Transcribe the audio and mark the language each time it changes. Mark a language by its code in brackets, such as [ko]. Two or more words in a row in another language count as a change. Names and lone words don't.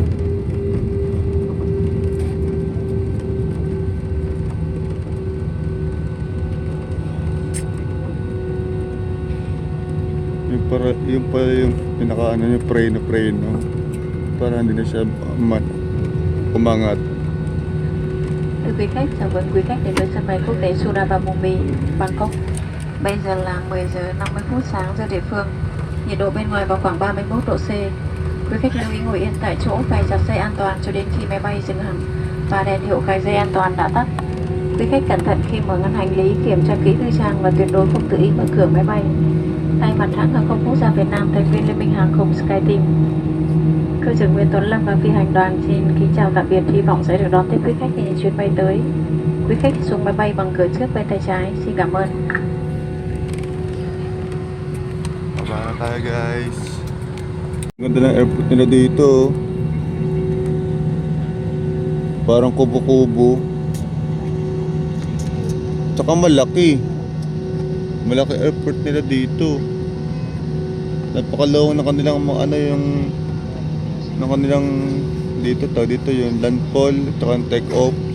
[tl] Yung pinaka ano yung pray no. Para hindi na siya umangat. [vi] Thưa quý khách, chào mừng quý khách đến với sân bay quốc tế Surabaya, Bangkok. Bây giờ là 10 giờ 50 phút sáng giờ địa phương. Nhiệt độ bên ngoài vào khoảng 31 độ C. Quý khách lưu ý ngồi yên tại chỗ, cài chặt dây an toàn cho đến khi máy bay dừng hẳn và đèn hiệu cài dây an toàn đã tắt. Quý khách cẩn thận khi mở ngăn hành lý, kiểm tra kỹ tư trang và tuyệt đối không tự ý mở cửa máy bay. Thay mặt hãng hàng không quốc gia Việt Nam, thành viên Liên minh hàng không SkyTeam, Cơ trưởng Nguyễn Tuấn Lâm và phi hành đoàn xin kính chào tạm biệt, hy vọng sẽ được đón tiếp quý khách trên những chuyến bay tới. Quý khách xuống máy bay bằng cửa trước bên tay trái. Xin cảm ơn. [tl] Baba na tayo guys. Ganda ng airport nila dito. Parang kubo-kubo. Tsaka malaki. Malaki airport nila dito. Napakalawang na kanilang ano yung ng kanilang dito yung landfall at saka take off.